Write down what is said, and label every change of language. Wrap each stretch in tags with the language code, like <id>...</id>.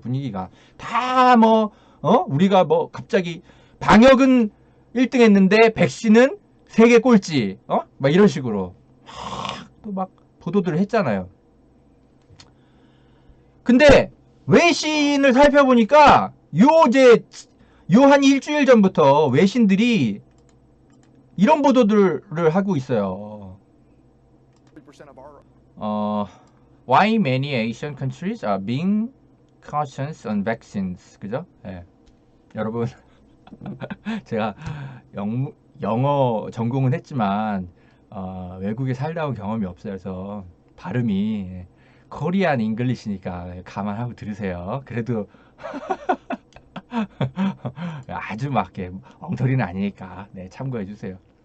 <ko>분위기가 다 뭐 우리가 뭐 갑자기 방역은 1등 했는데 백신은 세계 꼴찌, 막 이런 식으로 또 막 보도들을 했잖아요. 근데 외신을 살펴보니까 요 한 일주일 전부터 외신들이 이런 보도들을 하고 있어요.</ko> <en>Why many Asian countries are being cautious on vaccines.</en> <ko>그죠? 예. 여러분, 제가 영어 전공은 했지만 외국에 살다 온 경험이 없어요. 그래서 발음이 코리안 잉글리시니까 감안하고 들으세요. 그래도 아주 막 이렇게 엉터리는 아니니까 참고해 주세요.</ko>